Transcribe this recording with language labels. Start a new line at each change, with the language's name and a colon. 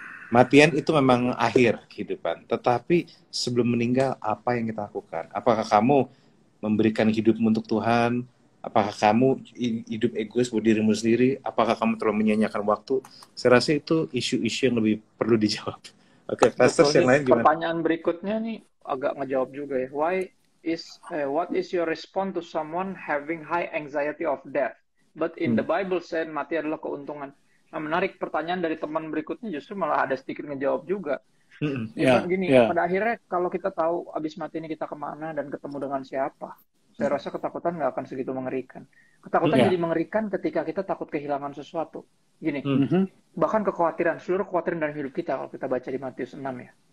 Indonesian: Matian itu memang akhir kehidupan. Tetapi sebelum meninggal, apa yang kita lakukan? Apakah kamu memberikan hidupmu untuk Tuhan? Apakah kamu hidup egois buat dirimu sendiri? Apakah kamu terlalu menyia-nyiakan waktu? Saya rasa itu isu-isu yang lebih perlu dijawab. Oke, Pastor yang lain gimana? Pertanyaan berikutnya nih agak ngejawab juga ya.
English: What is your response to someone having high anxiety of death? But in the Bible said
Indonesian: mati adalah keuntungan. Nah, menarik pertanyaan dari teman berikutnya justru malah ada sedikit ngejawab juga. Pada akhirnya kalau kita tahu abis mati ini kita kemana dan ketemu dengan siapa, saya rasa ketakutan nggak akan segitu mengerikan. Ketakutan jadi mengerikan ketika kita takut kehilangan sesuatu. Gini, bahkan seluruh kekhawatiran dalam hidup kita kalau kita baca di Matius 6 ya.